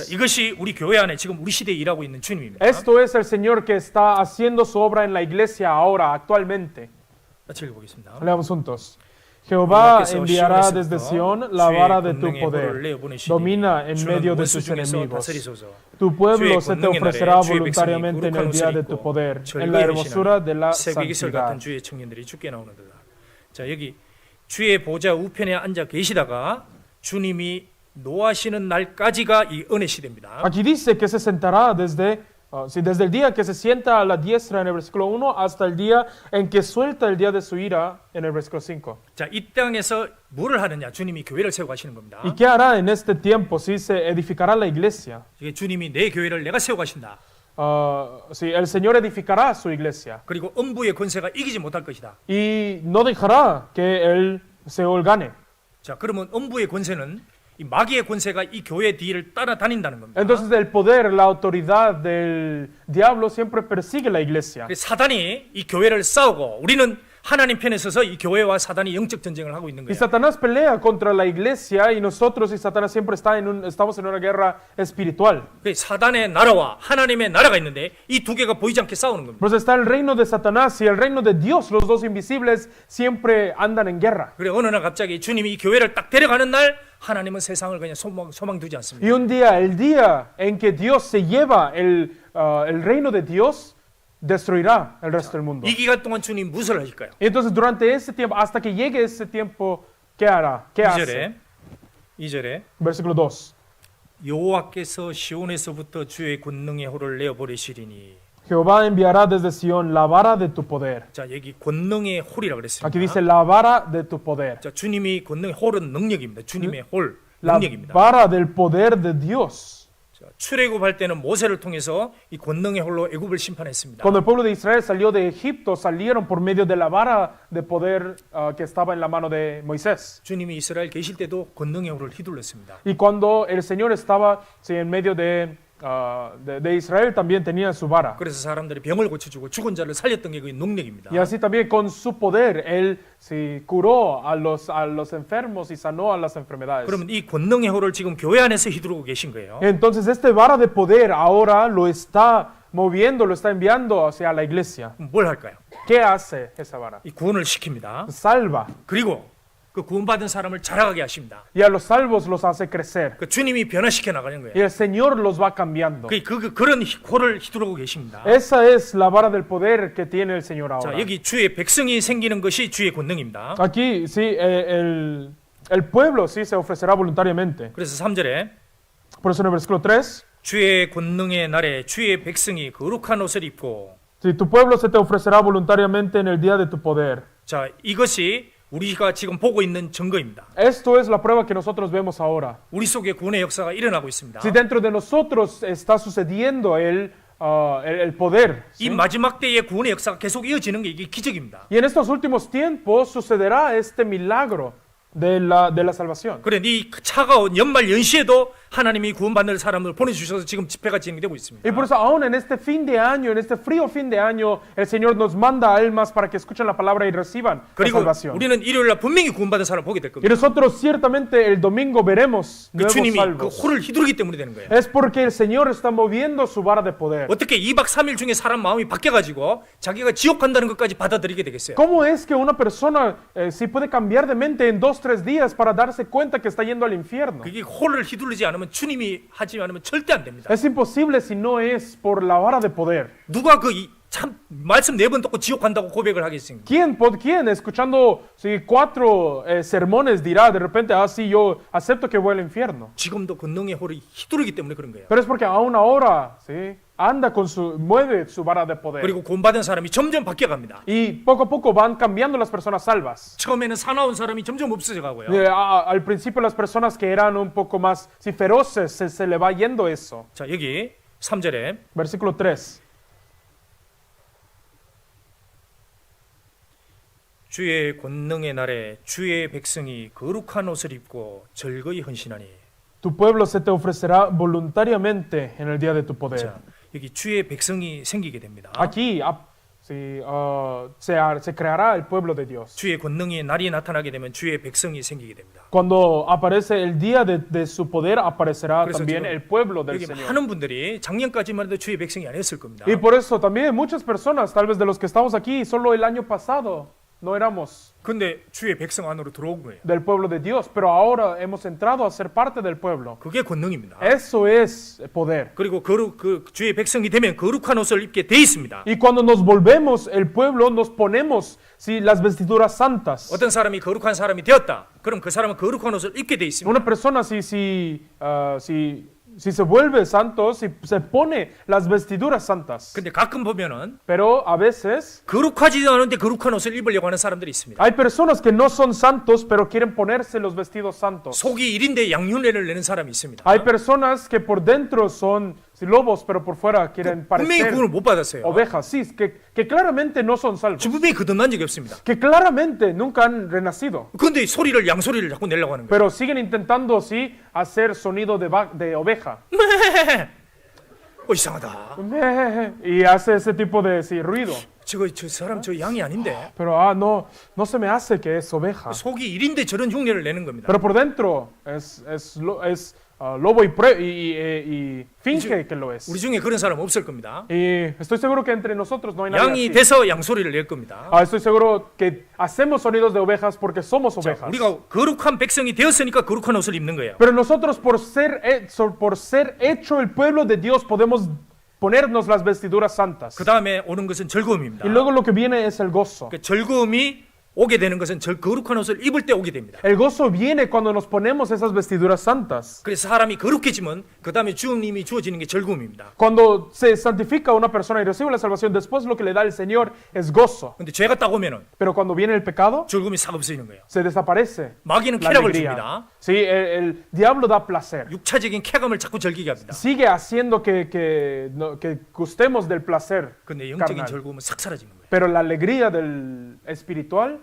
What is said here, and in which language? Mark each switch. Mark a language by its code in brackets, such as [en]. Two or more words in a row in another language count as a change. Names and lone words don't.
[ko] 자, 이것이 우리 교회 안에 지금 우리 시대에 일하고 있는 주님입니다. [es] Esto es el Señor que está haciendo su obra en la iglesia ahora, actualmente. [ko] 같이 읽어보겠습니다. [es] Leamos juntos. Jehová [ko] 여호와께서 [es] enviará [ko] 시온에서부터 [es] desde Sión la [ko] 주의 [es] vara de tu [ko] 권능의 [es] poder. [ko] 호를 내어보내시리니 [es] Domina en [ko] 주는 [es] medio de [ko] 원수 [es] tus [ko] 중에서 [es] enemigos. [ko] 다스리소서. [es] Tu pueblo [ko] 주의 [es] se te [ko] 권능의 [es] ofrecerá [ko] 날에 주의 백성이 [es] voluntariamente en [ko] 거룩한 [es] el día [ko] 옷을 [es] de tu [ko] 입고 [es] poder, en [ko] 절거에 [es] la hermosura de la [ko] 새벽이슬 같은 [es] santidad. [ko] 주의 청년들이 죽게 나오는도다. 자, 여기 주의 보좌 우편에 앉아 계시다가 주님이 노하시는 날까지가 이 은혜 시대입니다. [es] Aquí dice que se sentará desde el día que se sienta a la diestra en el versículo 1 hasta el día en que suelta el día de su ira en el versículo 5. [ko] 자, 이 땅에서 뭐를 하느냐? 주님이 교회를 세우고 하시는 겁니다. [es] ¿Y qué hará en este tiempo? Si se edificará la iglesia. [ko] 이게 주님이 내 교회를 내가 세우고 하신다. [es] Si el Señor edificará su iglesia [ko] 그리고 음부의 권세가 이기지 못할 것이다. [es] y no dejará que el Seol gane. [ko] 자, 그러면 음부의 권세는 이 마귀의 권세가 이 교회 뒤를 따라다닌다는 겁니다. [es] Entonces el poder, la autoridad del diablo siempre persigue la iglesia. [ko] 그래서 사단이 이 교회를 싸우고 우리는 하나님 편에 서서 이 교회와 사단이 영적 전쟁을 하고 있는 [es] Y [ko] 거예요. [es] Satanás pelea contra la iglesia y nosotros y Satanás siempre estamos en una guerra espiritual. [ko] 그래서 사단의 나라와 하나님의 나라가 있는데 이 두 개가 보이지 않게 싸우는 겁니다. [es] Pues está el reino de Satanás y el reino de Dios, los dos invisibles siempre andan en guerra. [ko] 그래 어느 날 갑자기 주님이 이 교회를 딱 데려가는 날 하나님은 세상을 그냥 소망 두지 않습니다. [es] Y un día, el día en que Dios se lleva el reino de Dios, destruirá el resto del mundo. [ko] 이 기간 동안 주님 무엇을 하실까요? [es] Y entonces durante ese tiempo, hasta que llegue ese tiempo, ¿qué hará? ¿Qué hace? [ko] 2절에 [es] Versículo 2. [ko] 여호와께서 시온에서부터 주의 권능의 호를 내어버리시리니. [es] Jehová enviará desde Sión la vara de tu poder. [ko] 자, 여기 권능의 홀이라 그랬습니다. [es] Aquí dice la vara de tu poder. [ko] 자, 주님이 권능의 홀은 능력입니다. 주님의 홀 [es] La [ko] 능력입니다. [es] vara del poder de Dios. [ko] 자, 출애굽할 때는 모세를 통해서 이 권능의 홀로 애굽을 심판했습니다. [es] Cuando el pueblo de Israel salió de Egipto, salieron por medio de la vara de poder que estaba en la mano de Moisés. [ko] 주님이 이스라엘 계실 때도 권능의 홀을 휘둘렀습니다. [es] Y cuando el Señor estaba en medio de Israel, también tenía su vara. [ko] 그래서 사람들이 병을 고쳐주고 죽은 자를 살렸던 게 그 능력입니다. [es] Y así también con su poder, Él curó a los enfermos y sanó a las enfermedades. [ko] 그러면 이 권능의 홀을 지금 교회 안에서 휘두르고 계신 거예요. [es] Entonces este vara de poder ahora lo está moviendo, lo está enviando hacia la iglesia. [ko] 뭘 할까요? [es] ¿Qué hace esa vara? [ko] 이 구원을 시킵니다. [es] Salva. [ko] 그리고 그 구원받은 사람을 자라가게 하십니다. [es] Y a los salvos los hace crecer. [ko] 그 주님이 변화시켜 나가는 거예요. [es] Y el Señor los va cambiando. [ko] 그런 홀을 휘두르고 계십니다. [es] Esa es la vara del poder que tiene el Señor ahora. [ko] 자, 여기 주의 백성이 생기는 것이 주의 권능입니다. [es] Aquí sí, el pueblo sí se ofrecerá voluntariamente. [ko] 그래서 3절에 [es] Por eso en el versículo 3, [ko] 주의 권능의 날에 주의 백성이 거룩한 옷을 입고. [es] si tu pueblo se te ofrecerá voluntariamente en el día de tu poder. [ko] 자, 이것이 우리가 지금 보고 있는 증거입니다. [es] Esto es la prueba que nosotros vemos ahora. [ko] 우리 속에 구원의 역사가 일어나고 있습니다. [es] Si dentro de nosotros está sucediendo el poder. [ko] 이 [es] ¿sí? [ko] 마지막 때의 구원의 역사가 계속 이어지는 게 이게 기적입니다. [es] Y en estos últimos tiempos sucederá este milagro de la salvación. [ko] 그래, 이 차가운 연말 연시에도 하나님이 구원받는 사람을 보내주셔서 지금 집회가 진행되고 있습니다. [es] Y por eso aún en este fin de año, en este frío fin de año, el Señor nos manda almas para que escuchen la palabra y reciban la [ko] 그리고 [es] salvación. [ko] 우리는 일요일날 분명히 구원받은 사람을 보게 될 [es] Y [ko] 겁니다. [es] nosotros ciertamente el domingo veremos [ko] 그 [es] nuevos [ko] 주님이 그 [es] salvos. [ko] 홀을 휘두르기 때문에 되는 거예요. [es] Es porque el Señor está moviendo su vara de poder. [ko] 어떻게 2박 3일 중에 사람 마음이 바뀌어가지고 자기가 지옥 간다는 것까지 받아들이게 되겠어요? [es] ¿Cómo es que una persona si puede cambiar de mente en 2-3 días para darse cuenta que está yendo al infierno? [ko] 그게 홀을 휘두르지 않으면 주님이 하지 않으면 절대 안 됩니다. [es] Es imposible si no es por la vara de poder. [ko] 누가 참 말씀 4번 듣고 지옥 간다고 고백을 하겠습니까? [es] ¿Quién escuchando 4 sermones dirá de repente, sí, yo acepto que voy al infierno? [ko] 지금도 권능의 홀이 휘두르기 때문에 그런 거예요. [es] Pero es porque aún ahora, ¿sí? mueve su vara de poder. [ko] 그리고 구원받은 사람이 점점 바뀌어갑니다. [es] Y poco a poco van cambiando las personas salvas. [ko] 처음에는 사나운 사람이 점점 없어져 가고요. [es] Al principio las personas que eran un poco más feroces, se le va yendo eso. [ko] 자, 여기 3절에 [es] Versículo 3. [ko] 주의 권능의 날에 주의 백성이 거룩한 옷을 입고 절거히 헌신하니. [es] Tu pueblo se te ofrecerá voluntariamente en el día de tu poder. [ko] 자, 여기 주의 백성이 생기게 됩니다. [es] Aquí se creará el pueblo de Dios. [ko] 주의 권능의 날이 나타나게 되면 주의 백성이 생기게 됩니다. [es] Cuando aparece el día de su poder, aparecerá [ko] 그래서 [es] también [ko] 지금 [es] el pueblo del [ko] 여기 [es] Señor. [ko] 많은 분들이 작년까지만 해도 주의 백성이 아니었을 겁니다. [es] Y por eso también muchas personas, tal vez de los que estamos aquí, solo el año pasado, no éramos [ko] 근데 주의 백성 안으로 들어온 거예요. [es] del pueblo de Dios, pero ahora hemos entrado a ser parte del pueblo. [ko] 그게 권능입니다. [es] Eso es poder. [ko] 그리고 그 주의 백성이 되면 거룩한 옷을 입게 돼 있습니다. [es] Y cuando nos volvemos el pueblo, nos ponemos sí, las vestiduras santas. [ko] 어떤 사람이 거룩한 사람이 되었다. 그럼 그 사람은 거룩한 옷을 입게 돼 있습니다. [es] Una persona si se vuelve santo, si se pone las vestiduras santas. [ko] 근데 가끔 보면은 [es] Pero a veces [ko] 거룩하지도 않은데 거룩한 옷을 입으려고 하는 사람들이 있습니다. [es] hay personas que no son santos, pero quieren ponerse los vestidos santos. [ko] 속이 일인데 양흉내를 내는 사람이 있습니다. [es] Hay personas que por dentro son sí, lobos, pero por fuera quieren [ko] 분명히 [es] parecer [ko] 구원을 못 받았어요. [es] ovejas. Sí, que claramente no son salvos. [ko] 분명히 거듭난 적이 없습니다. [es] Que claramente nunca han renacido. [ko] 근데 소리를 양소리를 자꾸 내려고 하는 거예요. [es] Pero siguen intentando, sí, hacer sonido de oveja. [ko] 이상하다. [es] Y hace ese tipo de sí, ruido. [ko] 저 사람 저 양이 아닌데. [es] Pero no se me hace que es oveja. [ko] 속이 일인데 저런 흉내를 내는 겁니다. [es] Pero por dentro es lobo y finge que lo es. [ko] 우리 중에 그런 사람 없을 겁니다. [es] Y estoy seguro que entre nosotros no hay nadie [ko] 양이 [es] así. [ko] 돼서 양소리를 낼 겁니다. [es] Estoy seguro que hacemos sonidos de ovejas porque somos [ko] 자, [es] ovejas. [ko] 우리가 거룩한 백성이 되었으니까 거룩한 옷을 입는 거예요. [es] Pero nosotros por ser hecho el pueblo de Dios podemos ponernos las vestiduras santas. [ko] 그 다음에 오는 것은 즐거움입니다. [es] Y luego lo que viene es el gozo. [ko] 그 즐거움이 오게 되는 것은 거룩한 옷을 입을 때 오게 됩니다. [es] El gozo viene cuando nos ponemos esas vestiduras santas. [ko] 그래서 사람이 거룩해지면 그 다음에 주님이 주어지는 게 즐거움입니다. [es] Cuando se santifica una persona y recibe la salvación, después lo que le da el Señor es gozo. [ko] 근데 죄가 딱 오면은 [es] Pero cuando viene el pecado, [ko] 즐거움이 싹 없어지는 거예요. [es] se desaparece [ko] 마귀는 [es] la [ko] 쾌락을 [es] alegría. [ko] 줍니다. [es] Sí, el diablo da placer. [ko] 육차적인 쾌감을 자꾸 즐기게 합니다. [es] Sigue haciendo que gustemos del placer [ko] 근데 영적인 [es] carnal. [ko] 즐거움은 싹 사라지는 거예요. [es] Pero la alegría del espiritual